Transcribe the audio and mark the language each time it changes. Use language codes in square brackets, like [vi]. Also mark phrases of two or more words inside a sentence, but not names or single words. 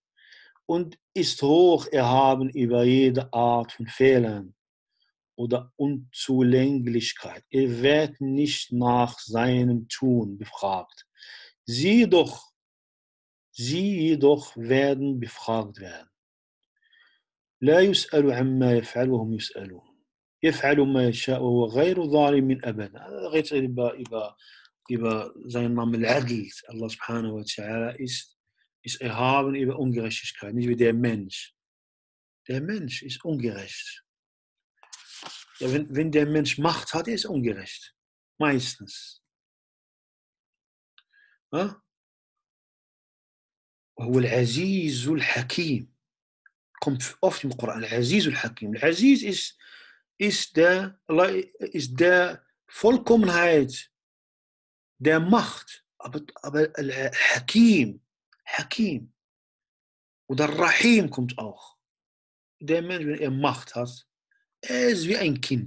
[de] Und ist hoch erhaben über jede Art von Fehlern oder Unzulänglichkeit. Er wird nicht nach seinem Tun befragt. Sie jedoch werden befragt werden. [ar] لا يسأل عما يفعل وهم يسألون. يفعل ما يشاء وهو غير ظالم أبدا. هذا غير [de] über seinen Namen Al-Adl. [ar] الله سبحانه وتعالى [de] ist erhaben über Ungerechtigkeit, nicht wie der Mensch. Der Mensch ist ungerecht. Ja, wenn der Mensch Macht hat, ist er ungerecht. Meistens. Ja? [ar] وهو العزيز الحكيم. [de] Kommt oft im Koran. Al-Aziz al-Hakim. Al-Aziz ist der Vollkommenheit der Macht. Aber Al-Hakim. Hakim. Oder Rahim kommt auch. Der Mensch, wenn er Macht hat, er ist wie ein Kind.